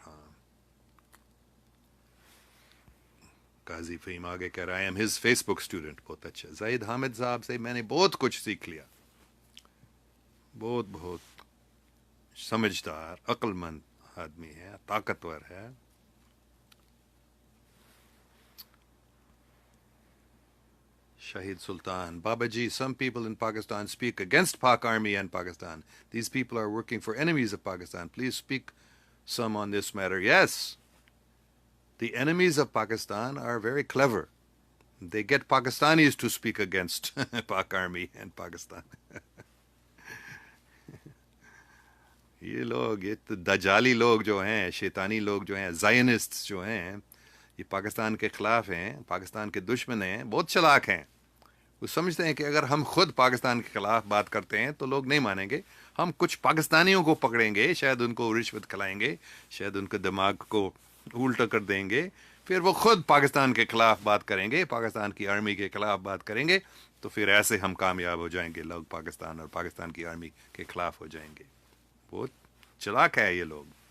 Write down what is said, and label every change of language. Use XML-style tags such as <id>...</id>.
<ur>ہاں, قاضی فہیم آگے کہہ رہا ہے,</ur> <en>I'm his Facebook student.</en> <ur>بہت اچھا. زید حامد صاحب سے میں نے بہت کچھ سیکھ لیا. بہت سمجھدار, عقل مند آدمی ہے, طاقتور ہے.</ur> <en>Shahid Sultan, Baba Ji, some people in Pakistan speak against Pak Army and Pakistan. These people are working for enemies of Pakistan. Please speak some on this matter. Yes, the enemies of Pakistan are very clever. They get Pakistanis to speak against Pak Army and Pakistan.</en> <ur>یہ لوگ, یہ دجالی لوگ جو ہیں, شیطانی لوگ جو ہیں, زائنسٹ جو ہیں, یہ پاکستان کے خلاف ہیں, پاکستان کے دشمن ہیں, بہت چلاک ہیں. وہ سمجھتے ہیں کہ اگر ہم خود پاکستان کے خلاف بات کرتے ہیں تو لوگ نہیں مانیں گے، ہم کچھ پاکستانیوں کو پکڑیں گے، شاید ان کو رشوت کھلائیں گے، شاید ان کے دماغ کو الٹا کر دیں گے، پھر وہ خود پاکستان کے خلاف بات کریں گے، پاکستان کی آرمی کے خلاف بات کریں گے، تو پھر ایسے ہم کامیاب ہو جائیں گے، لوگ پاکستان اور پاکستان کی آرمی کے خلاف ہو جائیں گے۔ بہت چلاک ہے یہ لوگ۔</ur>